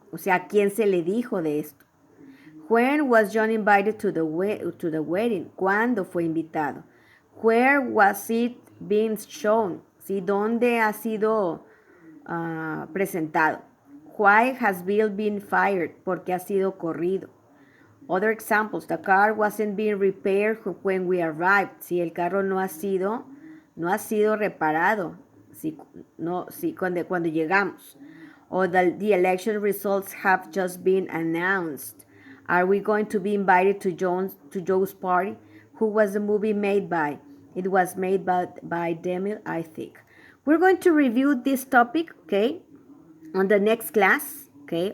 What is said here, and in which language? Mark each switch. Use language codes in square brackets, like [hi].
[es] O sea, ¿a quién se le dijo de esto? [en] When was John invited to the wedding? [es] ¿Cuándo fue invitado? [en] Where was it being shown? [es] ¿Sí? ¿Dónde ha sido presentado? Why has Bill been fired? ¿Por qué ha sido corrido? [en] Other examples, the car wasn't being repaired when we arrived. [es] Si el carro no ha sido reparado, si, no, si, cuando llegamos. [en] Or the election results have just been announced. Are we going to be invited to Joe's party? Who was the movie made by? It was made by Demil, I think. We're going to review this topic, okay, on the next class, okay.